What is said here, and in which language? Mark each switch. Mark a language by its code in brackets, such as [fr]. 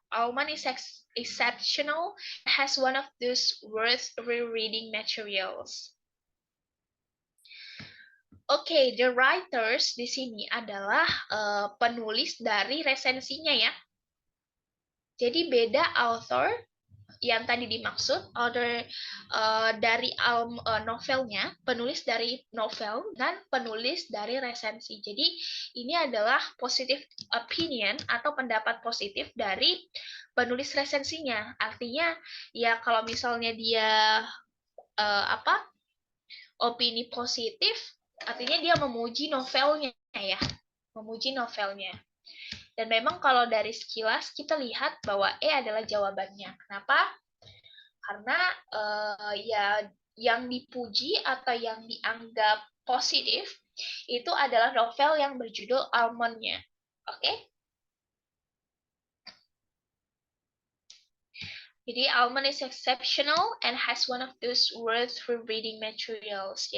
[en] Almond is exceptional, has one of those worth rereading materials. [id] Oke, [en] the writers [id] di sini adalah penulis dari resensinya ya. Jadi beda author yang tadi dimaksud, author dari novelnya, penulis dari novel, dan penulis dari resensi. Jadi ini adalah [en] positive opinion [id] atau pendapat positif dari penulis resensinya. Artinya ya kalau misalnya dia opini positif, artinya dia memuji novelnya ya, memuji novelnya. Dan memang kalau dari sekilas kita lihat bahwa E adalah jawabannya. Kenapa? Karena ya yang dipuji atau yang dianggap positif itu adalah novel yang berjudul Almond-nya. Oke? Jadi [en] Almond is exceptional and has one of those worth rereading materials.